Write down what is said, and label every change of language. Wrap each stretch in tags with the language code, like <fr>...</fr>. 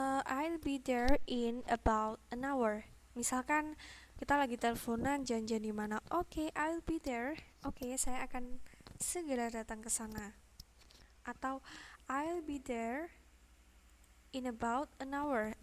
<en>I'll be there in about an hour.</en> <id>Misalkan kita lagi teleponan janjian di mana? Oke,</id> <en>I'll be there.</en> <id>Oke, saya akan segera datang ke sana. Atau</id> <en>I'll be there in about an hour.</en>